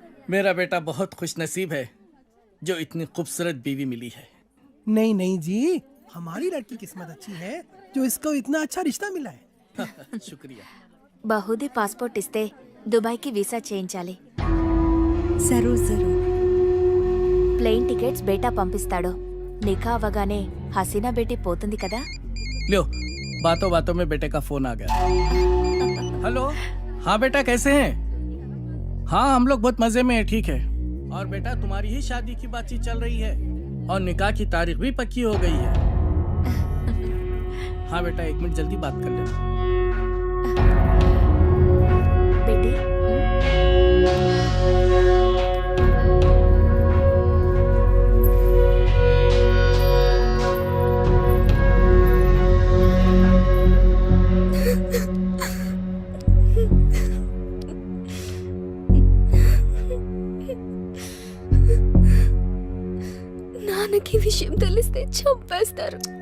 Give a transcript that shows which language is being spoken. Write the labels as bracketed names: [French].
[Hindi] मेरा बेटा बहुत खुशनसीब है जो इतनी खूबसूरत बीवी मिली है। नहीं नहीं जी, हमारी लड़की किस्मत अच्छी है जो इसको इतना अच्छा रिश्ता मिला है। शुक्रिया। [Telugu] బహుదీ పాస్పోర్ట్ ఇస్తే దుబాయ్కి వీసా చేయించాలి. [Hindi] జరూర్ జరూర్. [Telugu] ప్లేన్ టికెట్స్ బేటా పంపిస్తాడు. నిఖా అవగానే హసీనా బేటీ పోతుంది కదా. [Hindi] लो, बातों बातों में बेटे का फोन आ गया। हेलो। हाँ बेटा कैसे हैं? हाँ हम लोग बहुत मजे में हैं, ठीक है। और बेटा तुम्हारी ही शादी की बातचीत चल रही है और निकाह की तारीख भी पक्की हो गई है। हाँ बेटा 1 मिनट जल्दी बात कर लेना। [Telugu] बेटी నాన్నకి విషయం తెలిస్తే చంపేస్తారు.